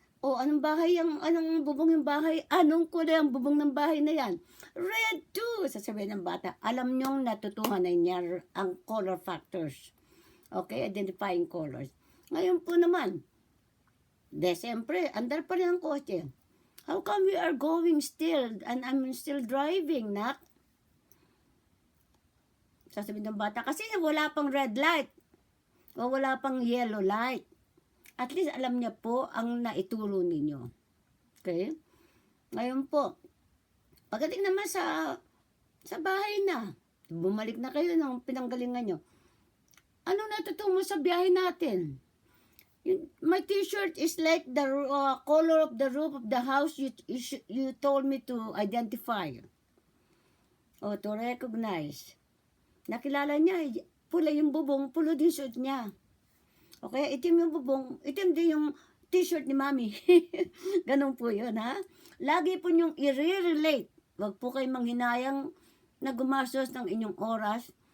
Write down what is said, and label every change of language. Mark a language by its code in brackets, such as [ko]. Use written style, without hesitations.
[tl] O, anong bahay anong bubong yung bahay? Anong kulay ang bubong ng bahay na yan? Red too, sasabihin ng bata. Alam niyong natutuhanan niya ang color factors. [en] Okay, identifying colors. [tl] Ngayon po naman, siyempre, andar pa rin ang kotse. [en] How come we are going still and I'm still driving, nak? [tl] Sasabihin ng bata, kasi wala pang red light o wala pang yellow light. At least alam niya po ang naituro ninyo. Okay? Ngayon po, pagdating naman sa bahay na, bumalik na kayo ng pinanggalingan nyo. Ano natutunan mo sa biyahe natin? [en] My t-shirt is like the color of the roof of the house you told me to identify. O to recognize. [tl] Nakilala niya, pula yung bubong, pulo din suot niya. Okay, itim yung bubong, itim din yung t-shirt ni Mami. Ganun po yun, ha? Lagi po yung i-relate. Huwag po kayong manghinayang na gumastos ng inyong oras.